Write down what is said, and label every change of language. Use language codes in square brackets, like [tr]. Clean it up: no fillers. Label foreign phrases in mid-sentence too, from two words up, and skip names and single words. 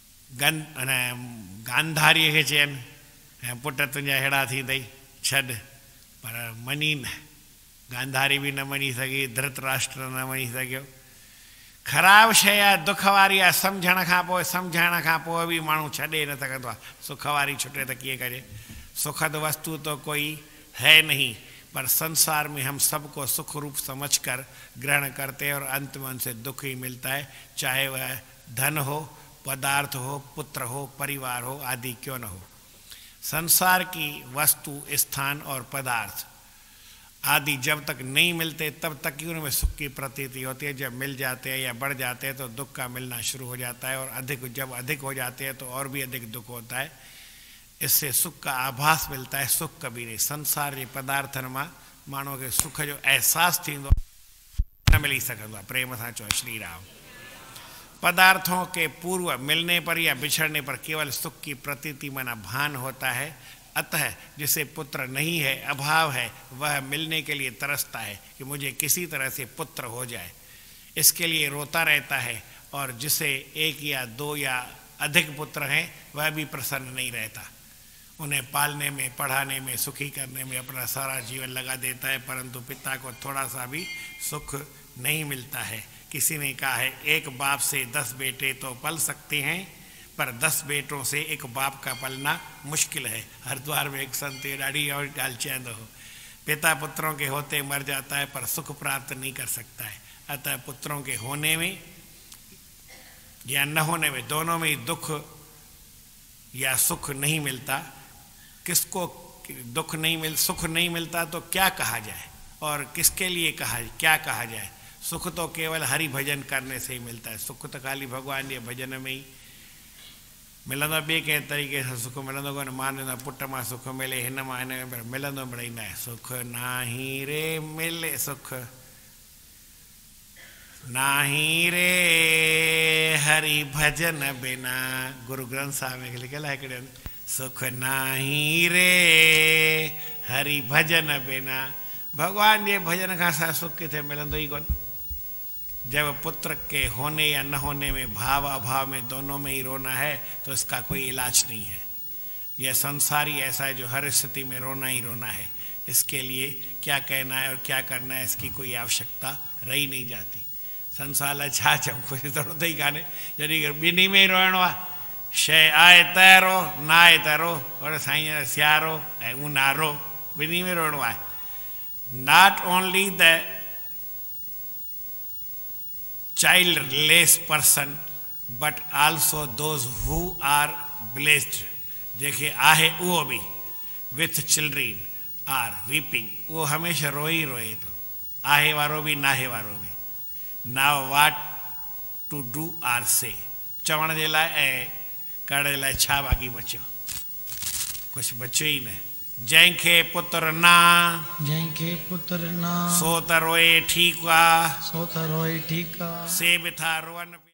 [sd] गांधारीअ खे चयनि ऐं पुट तुंहिंजा अहिड़ा थींदई छॾ, पर मञी न। गांधारी बि न मञी सघी, धृतराष्ट्र न मञी सघियो। ख़राबु शइ आहे, दुख वारी आहे, सम्झण खां पोइ बि माण्हू छॾे न सघंदो आहे। सुख वारी छुटे त कीअं करे। [hi] सुखद वस्तु तो कोई है नहीं, पर संसार में हम सबको सुख रूप समझकर ग्रहण करते हैं और अंत में उनसे दुख ही मिलता है, चाहे वह धन हो, पदार्थ हो, पुत्र हो, परिवार हो आदि क्यों न हो। संसार की वस्तु, स्थान और पदार्थ आदि जब तक नहीं मिलते तब तक ही उनमें सुख की प्रतीति होती है। जब मिल जाते हैं या बढ़ जाते हैं तो दुख का मिलना शुरू हो जाता है, और जब अधिक हो जाते हैं तो और भी अधिक दुख होता है। इससे सुख का आभास मिलता है, सुख कभी नहीं। [sd] संसार जे पदार्थन में माण्हूअ खे सुख जो एहसास थींदो न मिली सघंदो आहे। प्रेम सां चओ श्री राम। [hi] पदार्थों के पूर्व मिलने पर या बिछड़ने पर केवल सुख की प्रतीति माना भान होता है। अतः जिसे पुत्र नहीं है, अभाव है, वह मिलने के लिए तरसता है कि मुझे किसी तरह से पुत्र हो जाए, इसके लिए रोता रहता है। और जिसे एक या दो या अधिक पुत्र हैं, वह भी प्रसन्न नहीं रहता। उन्हें पालने में, पढ़ाने में, सुखी करने में अपना सारा जीवन लगा देता है, परंतु पिता को थोड़ा सा भी सुख नहीं मिलता है। किसी ने कहा है, एक बाप से 10 बेटे तो पल सकते हैं, पर 10 बेटों से एक बाप का पलना मुश्किल है। हरिद्वार में एक संत [sd] ॾाढी और ॻाल्हि चवंदो हो, [hi] पिता पुत्रों के होते मर जाता है पर सुख प्राप्त नहीं कर सकता है। अतः पुत्रों के होने में या न होने में, दोनों में ही दुख या सुख नहीं मिलता। किसको दुख नहीं मिल सुख नहीं मिलता तो क्या कहा जाए, और किसके लिए क्या कहा जाए। [sd] सुख तो केवल हरि भजन करने से ही मिलता है। सुख तो खाली भगवान जे भजन में ही मिलंदो। ॿिए कंहिं तरीक़े सां सुख मिलंदो कोन्हे। मां ॾिनो पुट मां सुख मिले, हिन मां हिन में मिलंदो मिड़ई न आहे। [hi] सुख नाही रे मिले सुख, नाही रे हरि भजन बिना। [sd] गुरु ग्रंथ साहिब में लिखियल आहे हिकिड़े, [hi] सुख नाही रे हरि भजन बिना। [sd] भगवान जे भजन खां असां सुख किथे मिलंदो ई कोन। [hi] जब पुत्र के होने या न होने में, भाव अभाव में, दोनों में ही रोना है तो इसका कोई इलाज नहीं है। यह संसारी ऐसा है जो हर स्थिति में रोना ही रोना है। इसके लिए क्या कहना है और क्या करना है इसकी कोई आवश्यकता रही नहीं जाती। [sd] संसार लाइ छा चऊं, कुझु थोरो ई कान्हे। जॾहिं ॿिन्ही में ई रोइणो आहे, शइ आहे त रो, न आहे त रो, पर साईं सियारो ऐं ऊन्हारो ॿिन्ही में रोइणो आहे। [en] not only the childless person but also those who are blessed, [sd] जेके आहे उहो बि [en] with children are weeping, [sd] उहो हमेशा रोई रोए थो। आहे वारो बि, नाहे वारो बि। [en] now what to do or say, [sd] चवण जे लाइ ऐं करण जे लाइ छा बाक़ी बचियो, कुझु बचियो ई न। जंहिंखे पुत्र ना, जंहिंखे पुत्र ना, सो त रोए ठीकु आहे, सो त रोए ठीकु आहे। से बि था रोअनि।